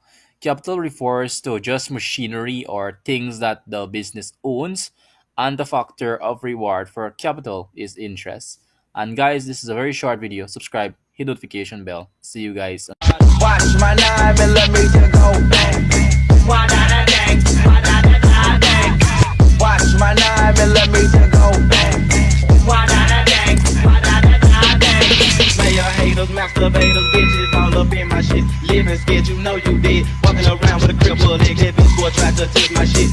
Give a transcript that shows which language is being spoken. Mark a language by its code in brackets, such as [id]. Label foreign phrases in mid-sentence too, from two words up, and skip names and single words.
[en] Capital refers to just machinery or things that the business owns, and the factor of reward for capital is interest. And guys, this is a very short video. Subscribe, hit notification bell. See you guys. Watch my 9mm go bang. Wah-da-da-dang, wah-da-da-da-dang. Watch my 9mm go bang. Wah-da-da-dang, wah-da-da-da-dang. Player haters, masturbators, bitches all up in my shit. Living scared, you know you did. Walking around with a cripple leg, heavy score, try to take my shit.